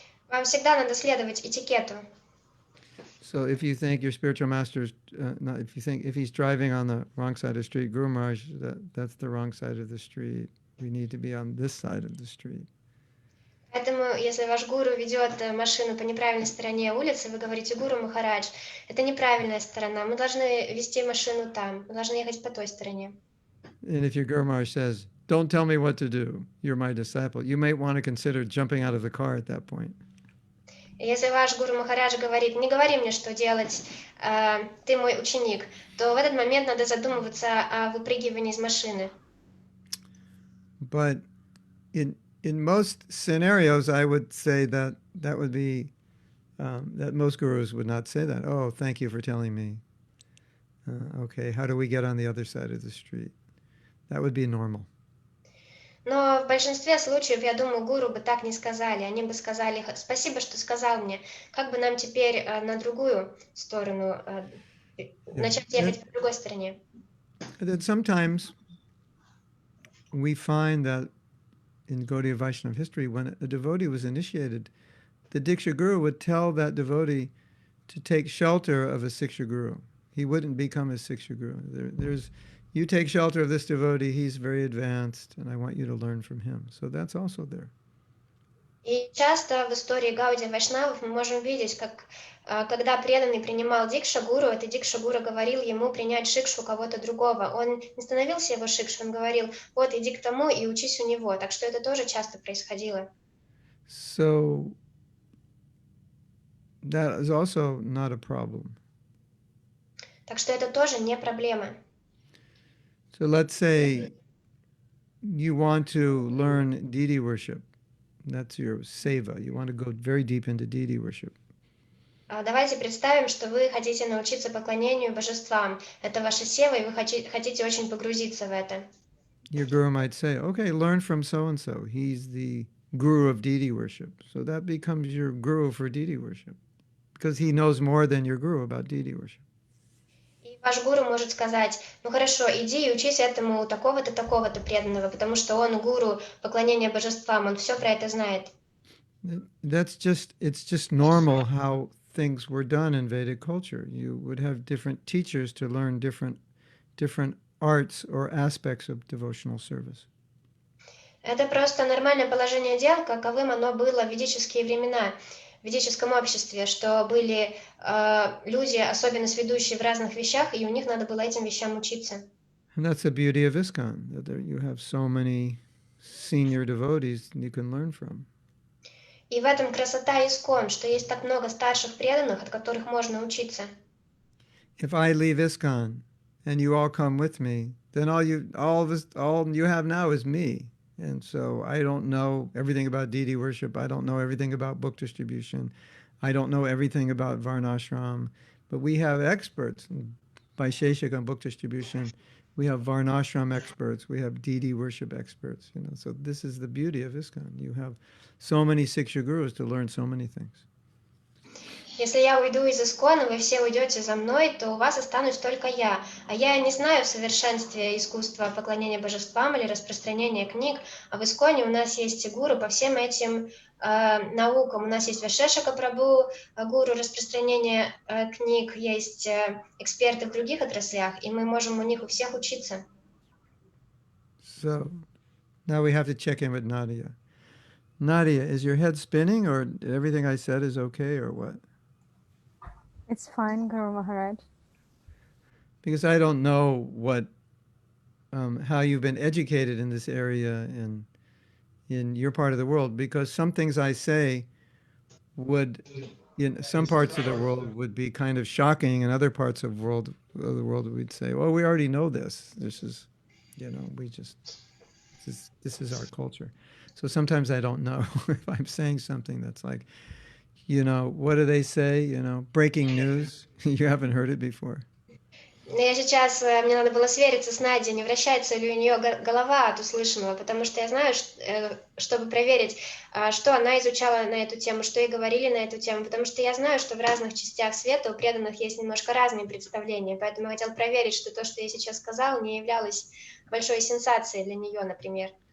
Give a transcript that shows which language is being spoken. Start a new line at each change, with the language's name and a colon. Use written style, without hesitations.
Russian: Вам всегда надо следовать этикету.
English: So if you think your spiritual master's, if he's driving on the wrong side of the street, Guru Maharaj, that's the wrong side of the street. We need to be on this side of the street.
Russian: Поэтому, если ваш гуру ведет машину по неправильной стороне улицы, вы говорите: Гуру Махарадж, это неправильная сторона, мы должны вести машину там, мы должны ехать по той стороне.
English: And if your Guru Maharaj says, don't tell me what to do, you're my disciple, you might want to consider jumping out of the car at that point.
Russian: Если ваш Гуру Махарадж говорит: не говори мне, что делать, ты мой ученик, то в этот момент надо задумываться о выпрыгивании из машины.
English: But in most scenarios, I would say that would be, that most gurus would not say that. Oh, thank you for telling me. Okay, how do we get on the other side of the street? That would be normal.
Russian: Но в большинстве случаев, я думаю, гуру бы так не сказали. Они бы сказали: спасибо, что сказал мне. Как бы нам теперь на другую сторону, начать ехать по другой стороне?
English: That sometimes we find that in Gaudiya Vaishnava history, when a devotee was initiated, the Diksha Guru would tell that devotee to take shelter of a Siksha Guru. He wouldn't become a Siksha Guru. You take shelter of this devotee, he's very advanced, and I want you to learn from him. So that's also there.
Russian: И часто в истории Гаудия Вайшнавов мы можем видеть, как когда преданный принимал дикша-гуру, этот дикша-гуру говорил ему принять шикшу кого-то другого. Он не становился его шикшей, он говорил: вот, иди к тому и учись у него. Так что это тоже часто происходило.
English: So that is also not a problem.
Russian: Так что это тоже не проблема.
English: So let's say you want to learn deity worship. That's your seva. You want to go very deep into deity worship.
Russian: Давайте представим, что вы хотите научиться поклонению божествам. Это ваша сева, и вы хотите очень погрузиться в это.
English: Your guru might say, okay, learn from so-and-so. He's the guru of deity worship. So that becomes your guru for deity worship. Because he knows more than your guru about deity worship.
Russian: И ваш гуру может сказать: ну хорошо, иди и учись этому у такого-то, такого-то преданного, потому что он гуру поклонения божествам, он все про это знает.
English: It's just normal how things were done in Vedic culture. You would have different teachers to learn different arts or aspects of devotional service.
Russian: Это просто нормальное положение дел, каковым оно было в ведические времена, в ведическом обществе, что были люди, особенно сведущие в разных вещах, и у них надо было этим вещам учиться.
English: And that's the beauty of ISKCON, that you have so many senior devotees you can learn from.
Russian: И в этом красота искон, что есть так много старших преданных, от которых можно учиться.
English: If I leave ISKCON and you all come with me, then all you have now is me. And so I don't know everything about deity worship. I don't know everything about book distribution. I don't know everything about Varnashram. But we have experts. By Sheshik on book distribution, we have Varnashram experts. We have deity worship experts. So this is the beauty of ISKCON. You have so many Siksha gurus to learn so many things.
Russian: Если я уйду из Искона, вы все уйдете за мной, то у вас останусь только я. А я не знаю в совершенстве искусства поклонения божествам или распространения книг, а в Исконе у нас есть гуру по всем этим наукам. У нас есть Вашешака Прабху, гуру распространения книг, есть эксперты в других отраслях, и мы можем у них у всех учиться.
English: So now we have to check in with Nadia. Nadia, is your head spinning, or everything I said is okay, or what? It's fine, Guru Maharaj. Because I don't know how you've been educated in this area in your part of the world. Because some things I say would, in some parts of the world, would be kind of shocking, and other parts of the world we'd say, "Well, we already know this. This is, this is our culture." So sometimes I don't know if I'm saying something that's like, what do they say? Breaking news. You haven't heard it before.
Russian: Я сейчас, мне надо было свериться с Надей, не вращается ли у нее голова от услышанного, потому что я знаю, чтобы проверить, что она изучала на эту тему, что ей говорили на эту тему, потому что я знаю, что в разных частях света у преданных есть немножко разные представления, поэтому я хотела проверить, что то, что я сейчас сказала, не являлось большой сенсацией для нее, например.